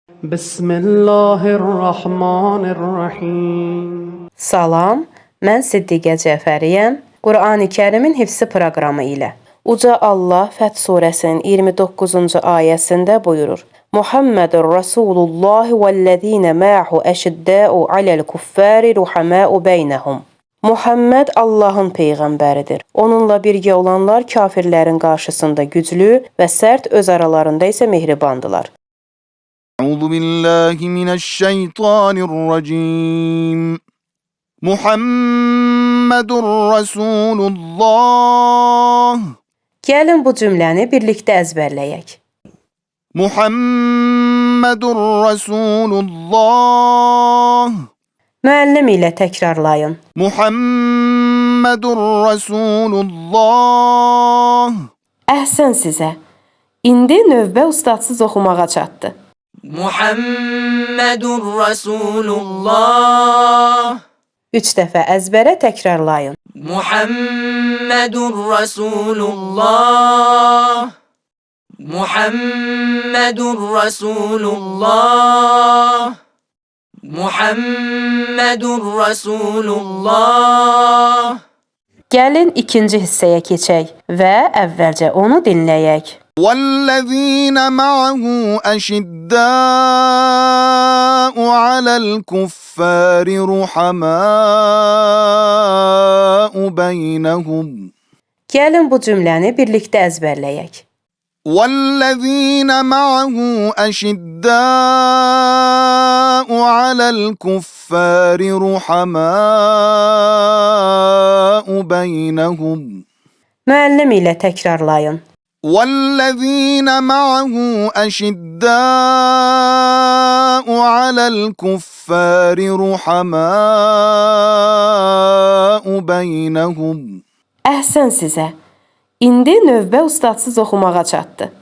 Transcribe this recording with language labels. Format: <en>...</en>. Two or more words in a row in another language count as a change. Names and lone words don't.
<ar>بسم الله الرحمن الرحيم.</ar> <az>Salam, mən Siddiqə Cəfəriyəm. Qurani Kərimin hifzi proqramı ilə. Uca Allah Fəth surəsinin 29-cu ayəsində buyurur:</az> <ar>محمد رسول الله والذين معه أشداء على الكفار رحماء بينهم.</ar> <az>Muhammed Allahın peyğəmbəridir. Onunla birgə olanlar kafirlərin qarşısında güclü və sərt, öz aralarında isə mehribandılar.</az> <ar>أعوذ بالله من الشيطان الرجيم محمد رسول الله</ar> <az>Gəlin bu cümləni birlikdə əzbərləyək.</az> <ar>محمد رسول الله</ar> <az>Müəllim ilə təkrarlayın.</az> <ar>محمد رسول الله</ar> <az>Əhsən sizə. İndi növbə ustadsız oxumağa çatdı.</az> <ar>محمد رسول الله.</ar> <az>3 dəfə əzbərə təkrarlayın.</az> <ar>محمد رسول الله. محمد رسول الله. محمد رسول الله.</ar> <az>Gəlin ikinci hissəyə keçək və əvvəlcə onu dinləyək.</az> <ar>والذين معه أشداء على الكفار رحماء بينهم</ar> <az>Gəlin bu cümləni birlikdə əzbərləyək.</az> <ar>والذين معه أشداء على الكفار رحماء بينهم</ar> <az>Müəllim ilə təkrarlayın.</az> <ar>والذين معه أشداء على الكفار رحماء بينهم</ar> <az>Əhsən sizə. İndi növbə ustadsız oxumağa çatdı.</az>